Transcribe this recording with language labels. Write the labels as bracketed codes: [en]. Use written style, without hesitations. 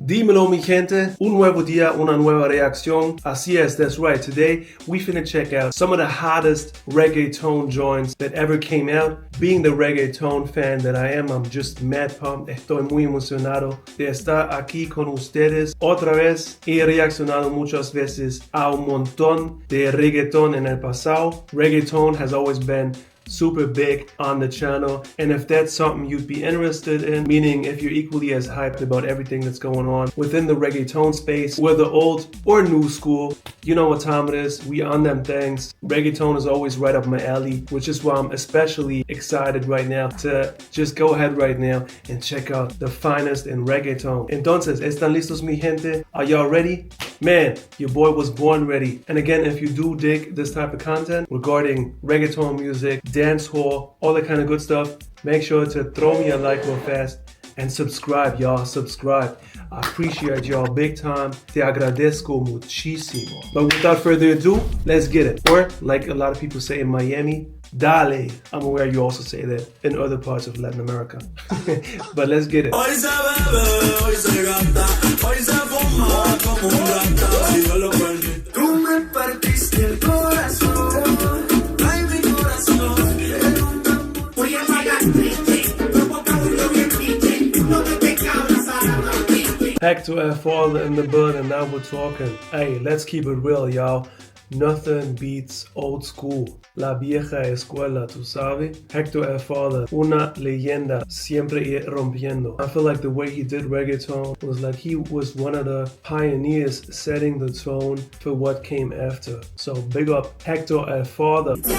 [es] Dímelo mi gente, un nuevo día, una nueva reacción. Así es, [en] that's right. Today we finna check out some of the hottest reggaeton joints that ever came out. Being the reggaeton fan that I am, I'm just mad pumped. [es] Estoy muy emocionado de estar aquí con ustedes otra vez. He reaccionado muchas veces a un montón de reggaeton en el pasado. [en] Reggaeton has always been super big on the channel, and if that's something you'd be interested in, meaning if you're equally as hyped about everything that's going on within the reggaeton space, whether old or new school, you know what time it is. We on them things. Reggaeton is always right up my alley, which is why I'm especially excited right now to just go ahead right now and check out the finest in reggaeton. [es] Entonces, ¿están listos mi gente? [en] Are y'all ready? Man, your boy was born ready. And again, if you do dig this type of content regarding reggaeton music, dancehall, all that kind of good stuff, make sure to throw me a like real fast and subscribe, y'all. Subscribe. I appreciate y'all big time. [es] Te agradezco muchísimo. [en] But without further ado, let's get it. Or, like a lot of people say in Miami, dale. I'm aware you also say that in other parts of Latin America. But let's get it. [es] Hoy se bebe, hoy se gasta, hoy se fuma como un rata. Si yo lo perdí. Tú me partiste el corazón, ay mi corazón. Voy a pagar triste, provocando bien triste, no te cabras a la noche. [en] Hector F. Father in the building, now we're talking. Hey, let's keep it real, y'all. Nothing beats old school. [es] La vieja escuela, tú sabes? [en] Hector F. Father, [es] una leyenda, siempre rompiendo. [en] I feel like the way he did reggaeton was like he was one of the pioneers setting the tone for what came after. So big up Hector F. Father.